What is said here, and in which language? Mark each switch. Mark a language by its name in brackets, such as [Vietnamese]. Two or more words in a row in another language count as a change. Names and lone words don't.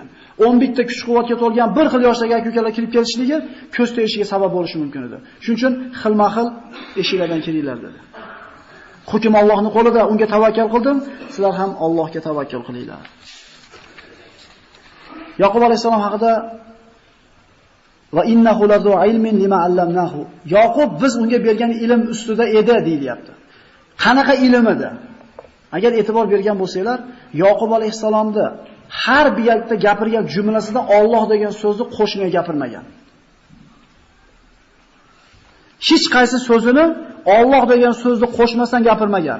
[Uzbek] 11 ta kuch-quvvatga to'lgan bir xil yoshdagi aka-ukalar kirib kelishligi ko'z tegishiga sabab bo'lishi mumkin edi. Shuning uchun xilma-xil eshiklardan kiringlar dedi. Hukm Allohning qo'lida, unga tavakkal qildim, sizlar ham Allohga tavakkal qilinglar. Yoqub alayhisalom haqida [Arabic] وإنه لذو علم لما علمناه. [Uzbek] Yoqub biz unga bergan ilm ustida edi deyilyapti. Qanaqa ilm edi? Agar e'tibor bergan bo'lsanglar, Yoqub alayhisalomda har bir yerda gapirgan jumlasida Alloh degan so'zni qo'shmay gapirmagan. Hech qaysi so'zini Alloh degan so'zni qo'shmasdan gapirmagan.